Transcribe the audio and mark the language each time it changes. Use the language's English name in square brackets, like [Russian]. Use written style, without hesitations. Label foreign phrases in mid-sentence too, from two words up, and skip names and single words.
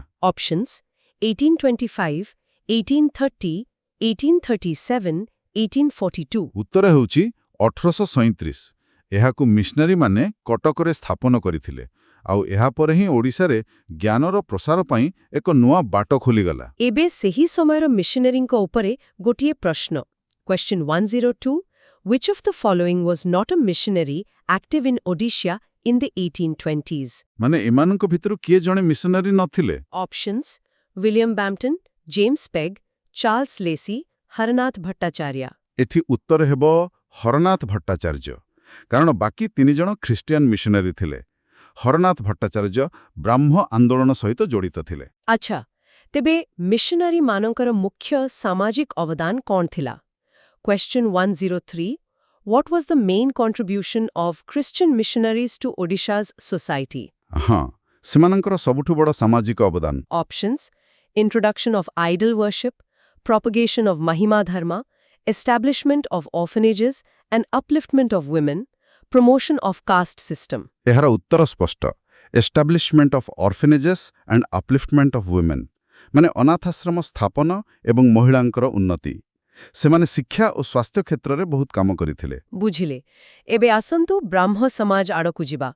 [English] Options 1825, 1830, 1837, 1842। [Odia] ଉତ୍ତର ହେଉଛି 1837। ଏହାକୁ ମିଶନାରୀମାନେ କଟକରେ ସ୍ଥାପନ କରିଥିଲେ, ଆଉ ଏହାପରେ ହିଁ ଓଡ଼ିଶାରେ ଜ୍ଞାନର ପ୍ରସାର ପାଇଁ ଏକ ନୂଆ ବାଟ ଖୋଲିଗଲା। ଏବେ ସେହି ସମୟର ମିଶନାରୀଙ୍କ ଉପରେ ଗୋଟିଏ ପ୍ରଶ୍ନ। [English] Question 102 Which of the following was not a missionary active in Odisha in the 1820s? [Odia] ମାନେ ଏମାନଙ୍କ ଭିତରୁ କିଏ ଜଣେ ମିଶନାରୀ ନଥିଲେ? [English] Options William Bampton, James Pegg, Charles Lacey, Haranath Bhattacharya। [Odia] ଏଠି ଉତ୍ତର ହେବ ହରନାଥ ଭଟ୍ଟାଚାର୍ଯ୍ୟ, କାରଣ ବାକି ତିନିଜଣ ଖ୍ରୀଷ୍ଟିଆନ ମିଶନାରୀ ଥିଲେ। ହରନାଥ ଭଟ୍ଟାଚାର୍ଯ୍ୟ ବ୍ରାହ୍ମ ଆନ୍ଦୋଳନ ସହିତ ଜଡ଼ିତ ଥିଲେ। ଆଚ୍ଛା, ତେବେ ମିଶନାରୀମାନଙ୍କର ମୁଖ୍ୟ ସାମାଜିକ ଅବଦାନ କ'ଣ ଥିଲା? [English] Question 103 What was the main contribution of Christian missionaries to Odisha's society? [Odia] ହଁ, ସେମାନଙ୍କର ସବୁଠୁ ବଡ଼ ସାମାଜିକ ଅବଦାନ। [English] Options Introduction of idol worship, propagation of Mahima Dharma, establishment of orphanages and upliftment of women, promotion of caste system। [Odia] ଏହାର ଉତ୍ତର ସ୍ପଷ୍ଟ। [English] Establishment of orphanages and upliftment of women, [Odia] ମାନେ ଅନାଥାଶ୍ରମ ସ୍ଥାପନ ଏବଂ ମହିଳାଙ୍କର ଉନ୍ନତି। ସେମାନେ ଶିକ୍ଷା ଓ ସ୍ୱାସ୍ଥ୍ୟ କ୍ଷେତ୍ରରେ ବହୁତ କାମ କରିଥିଲେ। ବୁଝିଲେ। ଏବେ ଆସନ୍ତୁ ବ୍ରାହ୍ମ ସମାଜ ଆଡ଼କୁ ଯିବା।